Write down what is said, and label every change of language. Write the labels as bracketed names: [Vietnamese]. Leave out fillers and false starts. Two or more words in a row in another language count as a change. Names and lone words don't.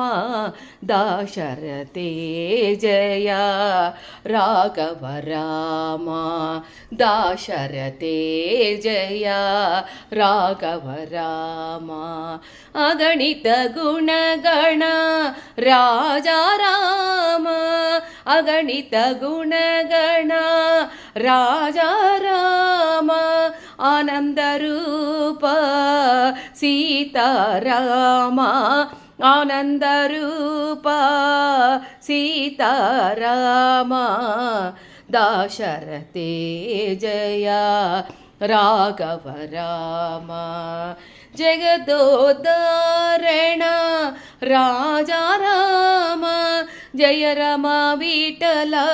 [Telugu] దాశరథే జయ రాఘవ రామ దాశరథే జయ రాఘవ రామ అగణిత గుణగణ రాజా రామ అగణిత గుణగణ రాజా రాಮ ಆನಂದರೂಪ [Kannada] ಸೀತಾರಾಮ ಆನಂದರೂಪ ಸೀತಾರಾಮ ದಾಶರಥೇ ಜಯ ರಾಘವ ರಾಮ ಜಗದೋದ್ಧಾರಣ ರಾಜಾ ರಾಮ ಜಯ ರಾಮ ವಿಠಲ